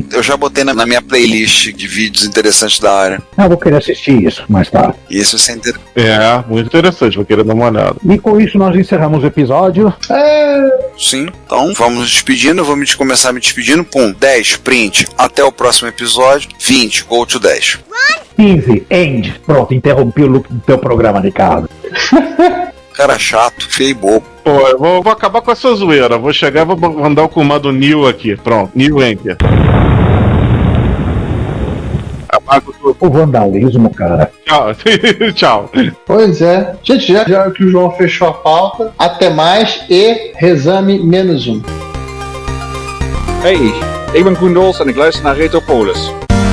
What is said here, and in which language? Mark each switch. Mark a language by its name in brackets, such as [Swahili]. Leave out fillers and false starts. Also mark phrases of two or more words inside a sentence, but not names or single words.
[Portuguese] Eu já botei na minha playlist de vídeos interessantes da área. Vou querer assistir isso mais tarde. Isso é interessante. Muito interessante, vou querer dar uma olhada. E com isso nós encerramos o episódio. Sim, então vamos nos despedindo. Eu vou começar me despedindo. 10, print. Até o próximo episódio. 20, [English] go to 10. 15, end. [Portuguese] Pronto, interrompi o loop do teu programa, Ricardo. Cara chato, feio e bobo. Eu vou acabar com essa zoeira. Vou chegar e vou mandar o comando new aqui. Pronto, [English] new enter. [Portuguese] O vandalismo, cara. Tchau. Tchau. Pois é. Gente, já que o João fechou a pauta, até mais e Resame -1. [Dutch] Hey, ik ben Koen Dols en ik luister naar Retropolis.